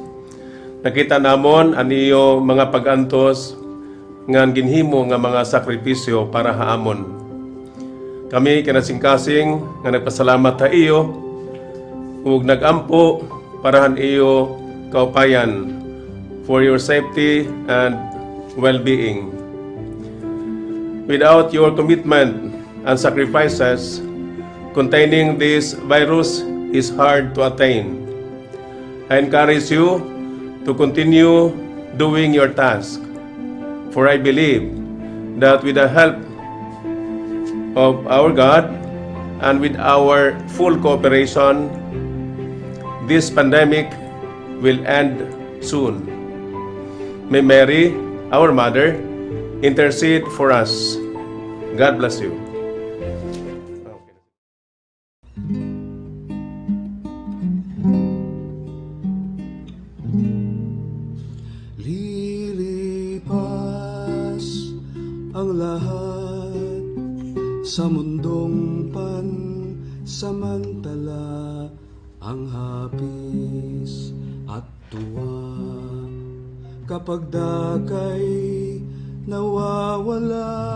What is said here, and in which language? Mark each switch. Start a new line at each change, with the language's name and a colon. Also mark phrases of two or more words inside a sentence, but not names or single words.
Waray: Nakita namon aniyo mga pag-antos nga ginhimo nga mga sakripisyo para haamon. Kami kinasingkasing nga nagpasalamat ta iyo ug nagampo parahan iyo kaupayan
English: for your safety and well-being. Without your commitment and sacrifices, containing this virus is hard to attain. I encourage you to continue doing your task, for I believe that with the help of our God and with our full cooperation, this pandemic will end soon. May Mary, our Mother, intercede for us. God bless you.
Filipino: Lilipas ang lahat sa mundong pansamantala, ang hapis at tuwa kapag dakay nawawala.